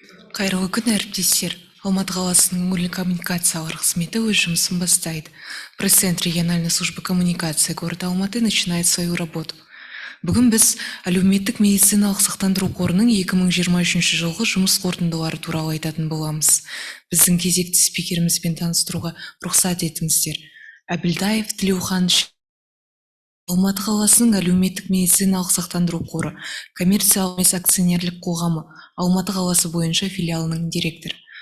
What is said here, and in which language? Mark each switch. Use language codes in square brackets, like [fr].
[kk] Қайырлы күн, әріптестер. Алматы қаласының өңірлік коммуникациялар қызметі өз жұмысын бастайды. [ru] Пресс-центр региональной службы коммуникации города Алматы начинает свою работу. [kk] Бүгін біз әлеуметтік медициналық сақтандыру қорының 2023 жылғы жұмыс қорытындылары туралы айтатын боламыз. Біздің кезекті спикерімізбен таныстыруға рұқсат етіңіздер. Әбілдаев Тілеухан Алматы қаласының әлеуметтік медициналық сақтандыру қоры, коммерциялық емес акционерлік қоғамы, Алматы қаласы бойынша филиалының директоры.